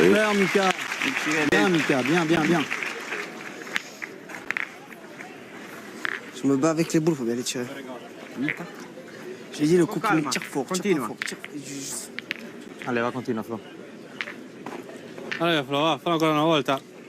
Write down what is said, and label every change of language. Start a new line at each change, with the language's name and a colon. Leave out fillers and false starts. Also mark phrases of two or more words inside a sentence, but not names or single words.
French: Super, Mika. Bien, Mika, bien. Je me bats avec les boules, il faut bien les tirer. J'ai dit le coup qui me tire fort. Allez, va, continua, Flo. Allez, Flo, va,
Italian: fallo ancora una volta.